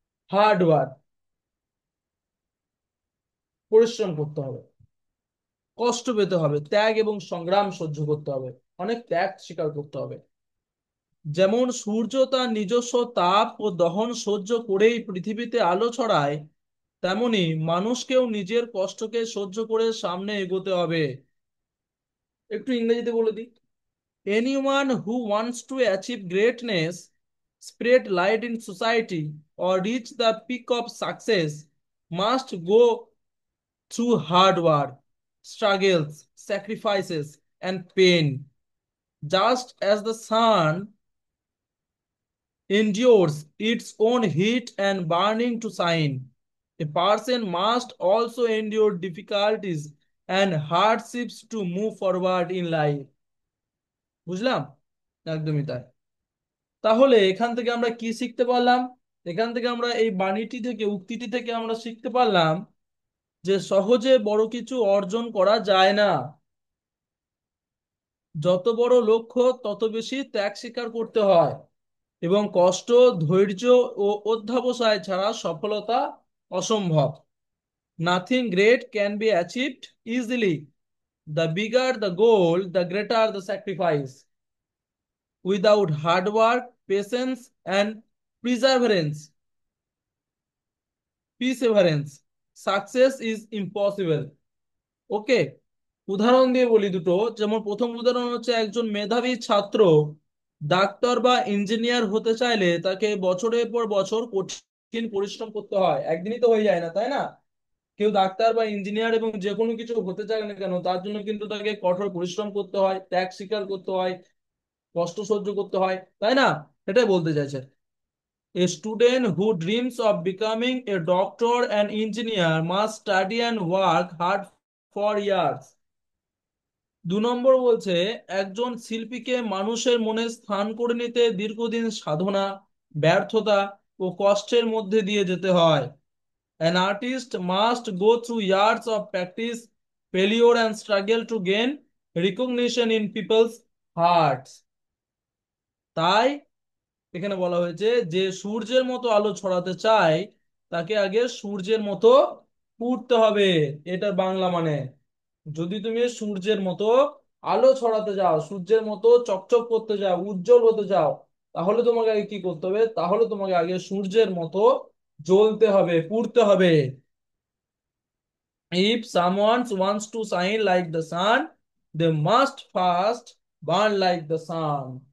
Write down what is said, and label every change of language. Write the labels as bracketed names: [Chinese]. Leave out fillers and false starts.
[English] hard work, [Bangla] পরিশ্রম করতে হবে, কষ্ট পেতে হবে, ত্যাগ এবং সংগ্রাম সহ্য করতে হবে, অনেক ত্যাগ স্বীকার করতে হবে। যেমন সূর্য তার নিজস্ব তাপ ও দহন সহ্য করেই পৃথিবীতে আলো ছড়ায়, তেমনি মানুষকেও নিজের কষ্টকে সহ্য করে সামনে এগোতে হবে। একটু ইংরেজিতে বলে দিই। [English] Anyone who wants to achieve greatness, spread light in society or reach the peak of success must go through hard work, struggles, sacrifices, and pain. Just as the sun endures its own heat and burning to shine, a person must also endure difficulties and hardships to move forward in life. [Bangla] বুঝলাম? একদমই তাই। তাহলে এখান থেকে আমরা কি শিখতে পারলাম? এখান থেকে আমরা এই বাণীটি থেকে, উক্তিটি থেকে আমরা শিখতে পারলাম যে সহজে বড় কিছু অর্জন করা যায় না। যত বড় লক্ষ্য তত বেশি ত্যাগ স্বীকার করতে হয়, এবং কষ্ট, ধৈর্য ও অধ্যবসায় ছাড়া সফলতা অসম্ভব। [English] Nothing great can be achieved easily. The bigger the goal, the greater the sacrifice. Without hard work, patience, and perseverance, perseverance, success is impossible. [Bangla] ওকে, উদাহরণ দিয়ে বলি দুটো। যেমন প্রথম উদাহরণ হচ্ছে, একজন মেধাবী ছাত্র ডাক্তার বা ইঞ্জিনিয়ার হতে চাইলে তাকে বছরের পর বছর কঠিন পরিশ্রম করতে হয়, একদিনই তো হয়ে যায় না, তাই না? কেউ ডাক্তার বা ইঞ্জিনিয়ার এবং যে কোনো কিছু হতে চায় না কেন, তার জন্য কিন্তু তাকে কঠোর পরিশ্রম করতে হয়, ত্যাগ স্বীকার করতে হয়, কষ্ট সহ্য করতে হয়, তাই না? এটাই বলতে চাইছে। [English] A student who dreams of becoming a doctor and engineer must study and work hard for years. [Bangla] 2 নম্বর বলছে, একজন শিল্পীকে মানুষের মনে স্থান করে নিতে দীর্ঘদিন সাধনা, ব্যর্থতা ও কষ্টের মধ্যে দিয়ে যেতে হয়। [English] An artist must go through years of practice, failure and struggle to gain recognition in people's hearts. [Bangla] তাই এখানে বলা হয়েছে যে সূর্যের মতো আলো ছড়াতে চায়, তাকে আগে সূর্যের মতো উঠতে হবে। এটার বাংলা মানে, যদি তুমি সূর্যের মতো আলো ছড়াতে যাও, সূর্যের মতো চকচক করতে যাও, উজ্জ্বল হতে যাও, তাহলে তোমাকে আগে কি করতে হবে? তাহলে তোমাকে আগে সূর্যের মতো জ্বলতে হবে, পুড়তে হবে। [English] If someone wants to shine like the sun, they must first burn like the sun.